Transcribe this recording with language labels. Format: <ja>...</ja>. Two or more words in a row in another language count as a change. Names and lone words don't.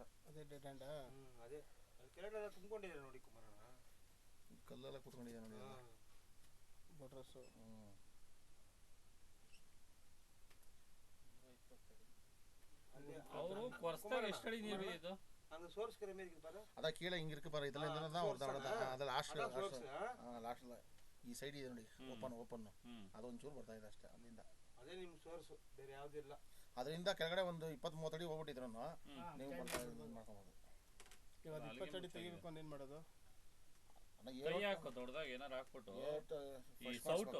<kn>ಅದೇ</kn> <en>dead end.</en> <kn>ಅದೇ ಅಲ್ಲಿ ಕೆಳಗಡೆ ತುಂಬಿಕೊಂಡಿದ್ದಾರೆ ನೋಡಿ ಕುಮಾರಣ್ಣ. ಕಲ್ಲೆಲ್ಲ ಕೂತ್ಕೊಂಡಿದೆ ನೋಡಿ. ಬೋಟ್ರಸ್ಸು. ಅವರು ಕೊರ್ಸ್ದಾಗ ಎಷ್ಟು ಅಡಿ ನೀರು ಬಿದ್ದಿತ್ತು?</kn> <ta>அந்த சோர்ஸ் கரை மாதிரி இருக்கு பாரு. அதான் கீழே இங்க இருக்கு பாரு, இதுல இருந்து தான் வருது அவ்வளவுதான்.</ta> <kn>அது ಲಾಸ್ಟ್ ಈ ಸೈಡ್ ಇದೆ ನೋಡಿ, ಓಪನ್ ಅದು ಒಂಚೂರು ಬರ್ತಾ ಇದೆ ಅಷ್ಟೇ ಅಲ್ಲಿಂದ. ಅದೇ ನಿಮ್ಮ ಸೋರ್ಸ್, ಬೇರೆ ಯಾವ್ದು ಇಲ್ಲ. ಅದರಿಂದ ಕೆಳಗಡೆ ಒಂದು 20-30 ಅಡಿ ಹೋಗ್ಬಿಟ್ಟಿದ್ರು ನೀವು ಮಾಡ್ಕೊಬೋದು. ಇವಾಗ 20 ಅಡಿ ತೆಗಿಬೇಕು ಅಂದ್ರೆ ಏನು ಮಾಡೋದು? ಕೈ ಹಾಕೋ ದೊಡ್ಡದಾಗಿ ಏನಾರು ಹಾಕ್ಬಿಟ್ಟು ಈ ಸೌಟು</kn>